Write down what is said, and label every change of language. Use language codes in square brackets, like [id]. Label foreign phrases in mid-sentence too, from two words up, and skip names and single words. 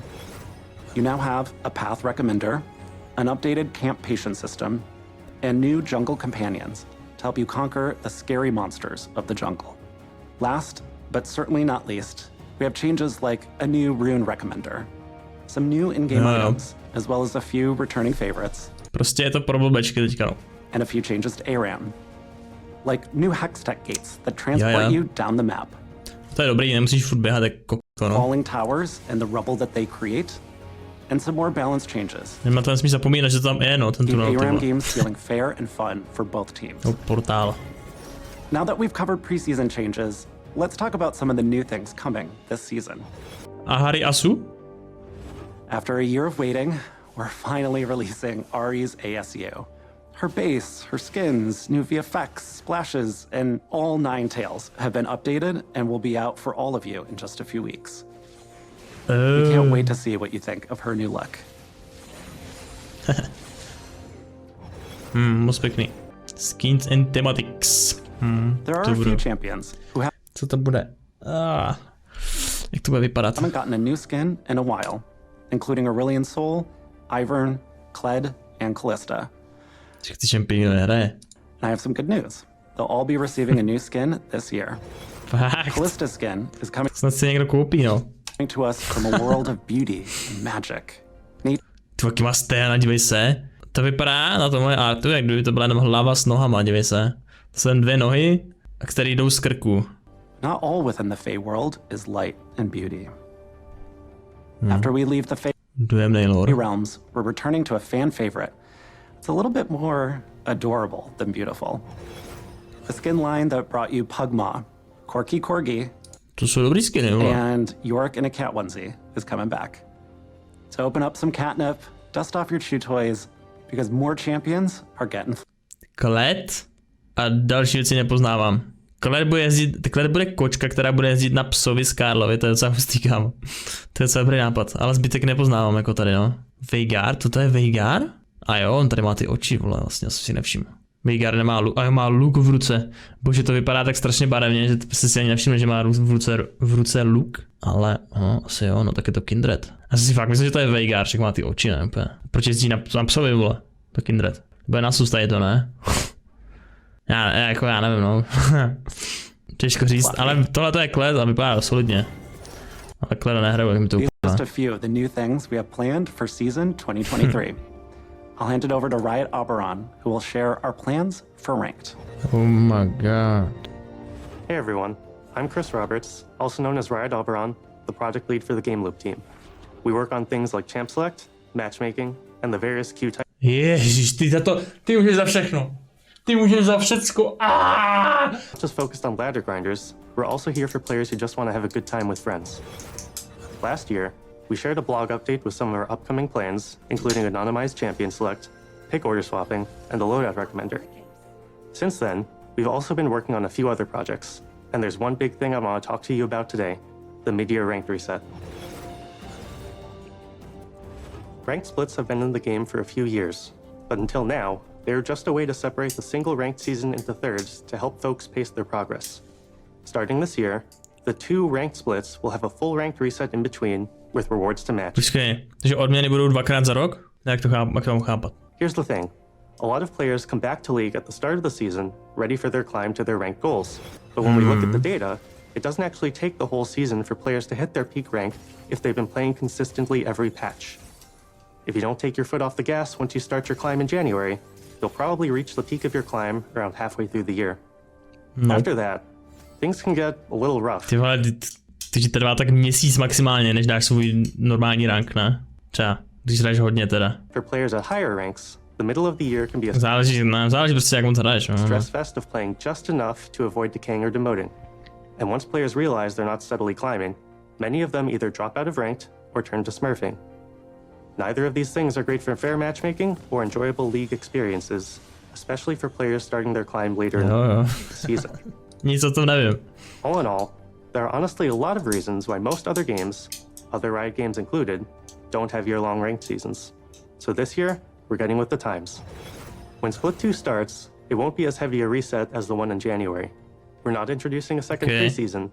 [en] You now have a path recommender, an updated camp patient system, and new jungle companions to help you conquer the scary monsters of the jungle. Last, but certainly not least, we have changes like a new rune recommender, some new in-game items, as well as a few returning favorites. [cs] Prostě je to pro blbečky teďka, no. [en] And a few changes to ARAM, like new Hextech gates that transport you down the map. [cs] To je dobrý, nemusíš furt běhat jako no. [en] Falling towers and the rubble that they create, and some more balance changes. [cs] Nemá to nesmí zapomínat, že to tam je, no, ten tunel. [en] ARAM games feeling fair and fun for both teams. [cs] Portál. [en] Now that we've covered preseason changes, let's talk about some of the new things coming this season. [cs] Ahari Asu? [en] After a year of waiting, we're finally releasing Ahri's ASU. Her base, her skins, new VFX, splashes, and all 9 tails have been updated and will be out for all of you in just a few weeks. We can't wait to see what you think of her new look. [cs] Moc pěkný. [en] Skins and thematics. There are a few champions who [cs] Co to bude? Jak to bude vypadat? [en] haven't gotten a new skin in a while, including Aurelion Sol, Ivern, Kled, and Callista. [cs] Ty šampiony nehraje. [en] And I have some good news. They'll all be receiving a new skin this year. [cs] Fakt. [en] Callista's skin is coming [cs] Snad si někdo koupí, no. [en] to us from a world of beauty and magic. [cs] Ty taky má sténa, dívej se. To vypadá na tomhle artu, jak kdyby to byla jenom hlava s nohama, dívej se. To jsou jen 2 nohy, a které jdou z krku. [en] Not all within the Fey world is light and beauty. After we leave the Fey [cs] Dojemnej lore. [en] realms, we're returning to a fan favorite. It's a little bit more adorable than beautiful. The skin line that brought you Pugma, Corky Corgi, [cs] To jsou dobrý skiny, vole. [en] and York in a cat onesie is coming back. So open up some catnip, dust off your chew toys, because more champions are getting [cs] Kled a další věci nepoznávám. Claire bude kočka, která bude jezdit na psovi z Karlovy, to je docela hustý, kámo. To je docela dobrý nápad, ale zbytek nepoznávám jako tady, no. Veigar, to je Veigar? A jo, on tady má ty oči, vole, vlastně jsem si nevšiml. Veigar nemá luk, a jo, má luk v ruce. Bože, to vypadá tak strašně barevně, že jste si ani nevšiml, že má v ruce luk. Ale, no, asi jo, no tak je to Kindred. Já si fakt myslím, že to je Veigar, však má ty oči, ne, úplně. Proč jezdí na psovi, vole, to Kindred. Bude na sustaje to, ne? Já nevím, no. Těžko říct, ale tohle to je Claire a vypadá solidně. Ale Claire nehraje, jak mi to úplně. [en] Just a few of the new things we have planned for season 2023. I'll hand it over to Riot Oberon, who will share our plans for Ranked. Oh my god. Hey everyone, I'm Chris Roberts, also known as Riot Oberon, the project lead for the Game Loop team. We work on things like champ select, matchmaking, and the various queue types. [cs] Ježiš, ty můžeš za všechno. Ty můžeš za všecko. [en] Not just focused on ladder grinders, we're also here for players who just want to have a good time with friends. Last year, we shared a blog update with some of our upcoming plans, including anonymized champion select, pick order swapping, and the loadout recommender. Since then, we've also been working on a few other projects, and there's one big thing I want to talk to you about today, the mid-year ranked reset. Ranked splits have been in the game for a few years, but until now, they are just a way to separate the single ranked season into thirds to help folks pace their progress. Starting this year, the two ranked splits will have a full ranked reset in between with rewards to match. [cs] Počkej, takže odměny budou dvakrát za rok? Jak to mám chápat? [en] Here's the thing. A lot of players come back to League at the start of the season, ready for their climb to their ranked goals. But when we look at the data, it doesn't actually take the whole season for players to hit their peak rank if they've been playing consistently every patch. If you don't take your foot off the gas once you start your climb in January, you'll probably reach the peak of your climb around halfway through the year. [cs] No. [en] After that, things can get a little rough. [cs] Ty vole, ty trvá tak měsíc maximálně, než dáš svůj normální rank, ne? Třeba, když hraješ hodně teda. [en] For players at higher ranks, the middle of the year can be a [cs] záleží prostě jak moc hraješ. [en] stress fest of playing just enough to avoid decaying or demoting. And once players realize they're not steadily climbing, many of them either drop out of ranked or turn to smurfing. Neither of these things are great for fair matchmaking or enjoyable league experiences, especially for players starting their climb later in the season. [cs] Nic o tom nevím. [en] All in all, there are honestly a lot of reasons why most other games, other Riot games included, don't have year-long ranked seasons. So this year, we're getting with the times. When Split 2 starts, it won't be as heavy a reset as the one in January. We're not introducing a second preseason.